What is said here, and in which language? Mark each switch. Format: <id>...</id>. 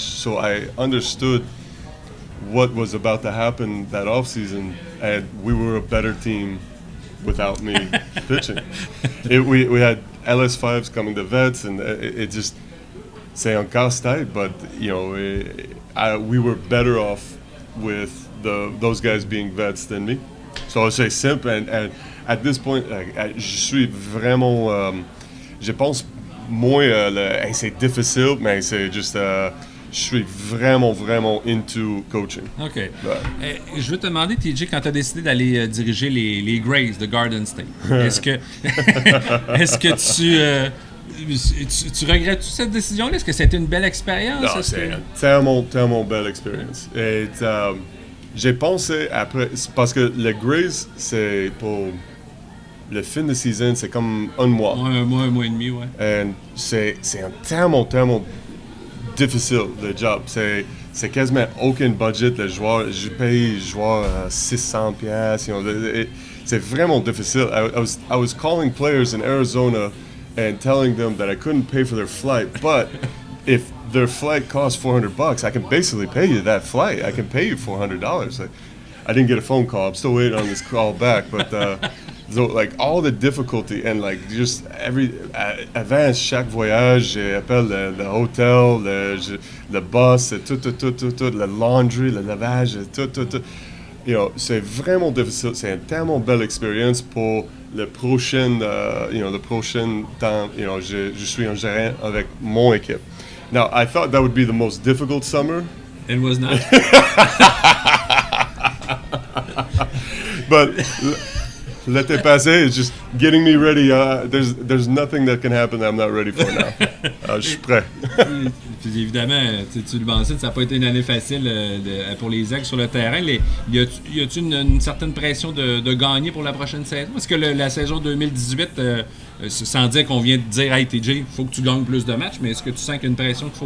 <en>So I understood what was about to happen that offseason, and we were a better team without me pitching. We had LS5s coming to vets, and it just,</en> <fr>c'est un casse-tête,</fr> <en>but we were better off with those guys being vets than me.</en> <fr>So c'est simple,</fr> <en>and at this point,</en> <fr>je suis vraiment, je pense moins, c'est difficile, mais c'est juste, je suis vraiment, vraiment</fr> <en>into coaching. OK.</en> <fr>Je veux te demander, TJ, quand tu as décidé d'aller diriger les Grays de Garden State, est-ce que tu regrettes-tu cette décision-là? Est-ce que c'était une belle expérience? Non, c'est tellement belle expérience. Et j'ai pensé après, parce que les Grays, c'est pour le fin de saison, c'est comme un mois. Ouais, un mois et demi, ouais. Et c'est un tellement difficile, le job. C'est quasiment aucun budget. Le joueur, je paye le joueur $600. C'est vraiment difficile.</fr> <en>I was calling players in Arizona and telling them that I couldn't pay for their flight, but if their flight costs $400, I can basically pay you that flight. I can pay you $400. I didn't get a phone call. I'm still waiting on this call back, but so like all the difficulty and like just</en> <fr>avant chaque voyage, j'appelle le hôtel, le bus, tout, le laundry, le lavage, tout. C'est vraiment difficile. C'est une tellement belle expérience pour le prochain temps. Je suis un gérant avec mon équipe.</fr> <en>Now, I thought that would be the most difficult summer. It was not. But</en> <fr>l'été passé</fr> <en>is just getting me ready. There's nothing that can happen that I'm not ready for now.</en> <fr>Je suis prêt. Puis évidemment, tu le mentionnes, ça n'a pas été une année facile pour les Aigles sur le terrain. Y a-t-il une certaine pression de gagner pour la prochaine saison? Est-ce que la saison 2018, sans dire qu'on vient de dire « Hey TJ, il faut que tu gagnes plus de matchs », mais est-ce que tu sens qu'il y a une pression qu'il faut...</fr>